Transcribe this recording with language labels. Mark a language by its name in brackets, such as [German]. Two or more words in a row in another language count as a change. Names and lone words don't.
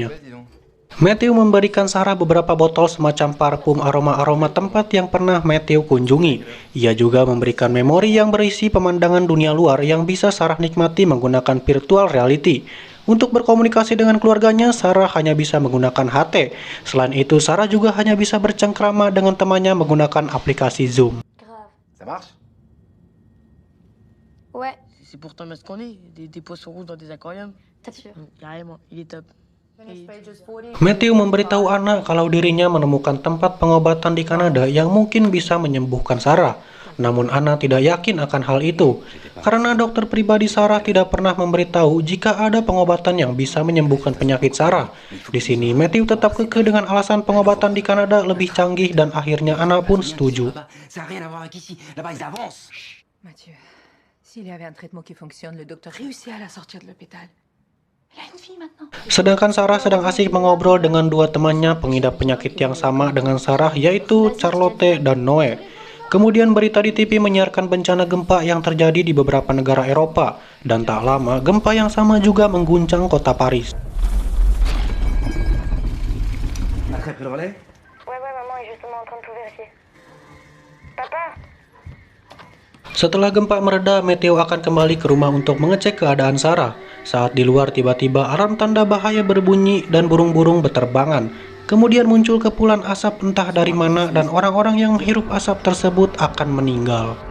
[Indonesian] Matthew memberikan Sarah beberapa botol semacam parfum aroma-aroma tempat yang pernah Matthew kunjungi. Ia juga memberikan memori yang berisi pemandangan dunia luar yang bisa Sarah nikmati menggunakan [English] virtual reality. [Indonesian] Untuk berkomunikasi dengan keluarganya, Sarah hanya bisa menggunakan HT. Selain itu, Sarah juga hanya bisa bercengkrama dengan temannya menggunakan aplikasi Zoom. [French] Grave. Ça marche? Ouais, C'est pourtant ce qu'on est, des poissons rouges dans des aquariums. t'es sûr. Carrément, il est top. [Indonesian] Matthew memberitahu Anna kalau dirinya menemukan tempat pengobatan di Kanada yang mungkin bisa menyembuhkan Sarah. Namun Anna tidak yakin akan hal itu, karena dokter pribadi Sarah tidak pernah memberitahu jika ada pengobatan yang bisa menyembuhkan penyakit Sarah. Di sini Matthew tetap kekeh dengan alasan pengobatan di Kanada lebih canggih dan akhirnya Anna pun setuju. [French] Ça n'a rien à voir avec ici. Là-bas, ils avancent. Mathieu, s'il y avait un traitement qui fonctionne, le docteur réussit à la sortir de l'hôpital. Elle a une fille maintenant. [Indonesian] Sedangkan Sarah sedang asik mengobrol dengan dua temannya pengidap penyakit yang sama dengan Sarah, yaitu Charlotte dan Noe. Kemudian berita di TV menyiarkan bencana gempa yang terjadi di beberapa negara Eropa, dan tak lama gempa yang sama juga mengguncang kota Paris. [French] T'as pris le relais? Ouais, maman est justement en train de tout vérifier. Papa? [Indonesian] Setelah gempa mereda, Matthew akan kembali ke rumah untuk mengecek keadaan Sarah. Saat di luar tiba-tiba alarm tanda bahaya berbunyi dan burung-burung berterbangan. Kemudian muncul kepulan asap entah dari mana dan orang-orang yang menghirup asap tersebut akan meninggal.